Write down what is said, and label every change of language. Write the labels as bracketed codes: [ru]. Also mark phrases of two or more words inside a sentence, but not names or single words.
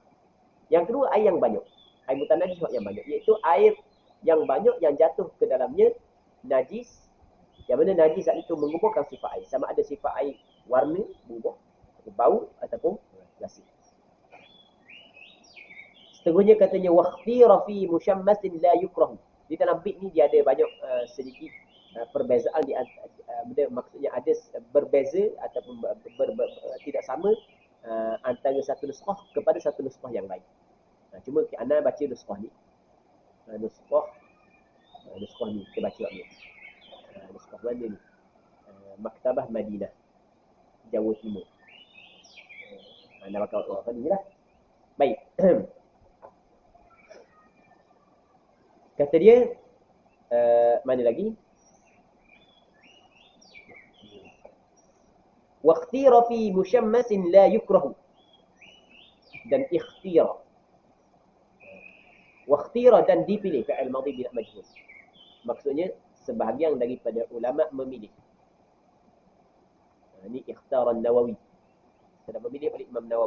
[ms] Yang kedua air yang banyak. Air mutanajis yang banyak, iaitu air yang banyak yang jatuh ke dalamnya najis, yang mana najis saat itu mengubahkan sifat air. Sama ada sifat air warna berubah, bau ataupun rasa. Seterusnya katanya [ar] واختير في المشمس لا يكره. [ms] Di dalam bait ni dia ada banyak sedikit perbezaan di maksudnya ada berbeza ataupun tidak sama antara satu nuskah kepada satu nuskah yang lain. Cuma ana baca nuskah ni. Nuskah ni kita baca ni. Nuskah mana ni? Maktabah Madinah, Jawa Timur. Anda bakal apa ni lah. Baik. Kata dia mana lagi? [ar] واختير في المشمس لا يكره. [ms] Dan ikhtira. Wakhtira dan dipilih [ar] فعل ماضي بلا مجهول. [ms] Maksudnya sebahagian daripada ulama memilih. Ini ikhtara Nawawi. Sedang memilih oleh Imam Nawawi.